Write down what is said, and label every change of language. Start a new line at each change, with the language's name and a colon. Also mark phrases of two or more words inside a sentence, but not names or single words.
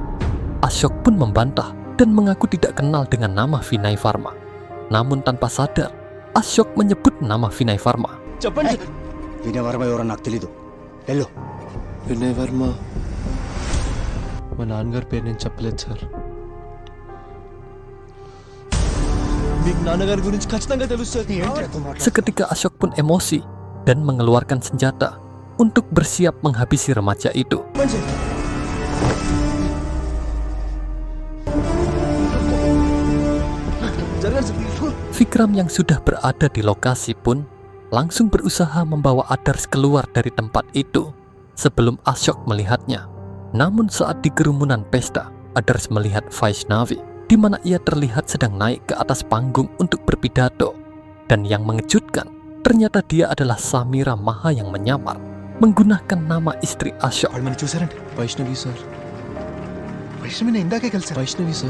Indonesian: Ashok pun membantah dan mengaku tidak kenal dengan nama Vinay Pharma. Namun tanpa sadar, Ashok menyebut nama Vinay Pharma.
Telugu: చెప్పండి. వినయ్ వర్మ ఎవరో నాకు తెలీదు. వెళ్ళు. వినయ్ వర్మ మా నాన్నగారి పేరు నేను చెప్పలేదు సార్. మీకు నాన్నగారి గురించి ఖచ్చితంగా తెలుస్తుంది.
Indonesian: Seketika Ashok pun emosi dan mengeluarkan senjata untuk bersiap menghabisi remaja itu. Vikram yang sudah berada di lokasi pun langsung berusaha membawa Adars keluar dari tempat itu sebelum Ashok melihatnya. Namun saat di kerumunan pesta, Adars melihat Vaishnavi, di mana ia terlihat sedang naik ke atas panggung untuk berpidato. Dan yang mengejutkan, ternyata dia adalah Samira Maha yang menyamar menggunakan nama istri Ashok.
Telugu: వాళ్ళు మనం చూసారండి? వైష్ణవి సార్. వైష్ణవిని ఇందాకే కలిసారు. వైష్ణవి సార్.